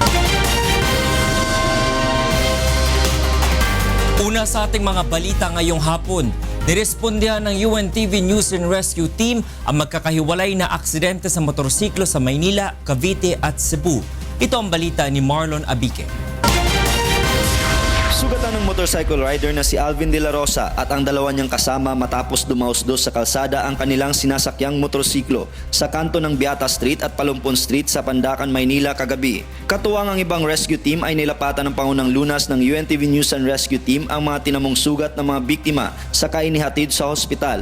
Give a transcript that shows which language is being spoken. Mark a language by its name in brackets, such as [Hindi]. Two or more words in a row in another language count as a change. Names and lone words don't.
[Filipino] Una sa ating mga balita ngayong hapon, nirespondihan ng UNTV News and Rescue Team ang magkakahiwalay na aksidente sa motorsiklo sa Maynila, Cavite at Cebu. Ito ang balita ni Marlon Abique. Sugatan ng [English] motorcycle rider [Filipino] na si Alvin de la Rosa at ang dalawa niyang kasama matapos dumausdos sa kalsada ang kanilang sinasakyang motorsiklo sa kanto ng Beata Street at Palumpon Street sa Pandacan, Maynila kagabi. Katuwang ang ibang [English] rescue team [Filipino] ay nilapatan ng pangunang lunas ng UNTV News and Rescue Team ang mga tinamong sugat ng mga biktima saka inihatid sa hospital.